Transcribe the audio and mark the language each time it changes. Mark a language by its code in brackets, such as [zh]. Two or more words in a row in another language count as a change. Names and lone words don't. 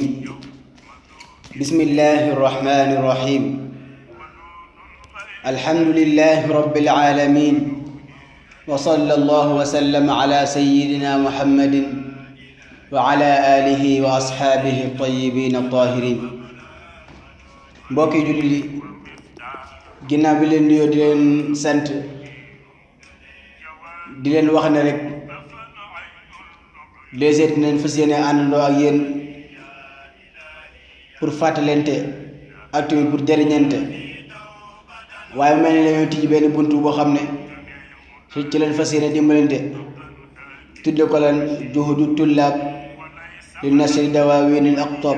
[ar] بسم الله الرحمن الرحيم. الحمد لله رب العالمين، وصلى الله وسلم على سيدنا محمد وعلى آله وأصحابه الطيبين الطاهرين. [wo] mbokki jullit yi ginnaaw bi leen nuyoo di leen sant di leen wax ne rek les dinañ fas yéene àndandoo ak yéen pour fàttalente ak tamit pour jëriñante, waaye mel ni dañoo tijji benn buntu boo xam ne ci leen fas yéene dimbalante tudde ko lan [ar] جهود الطلاب لنصر دواوين الأقطاب.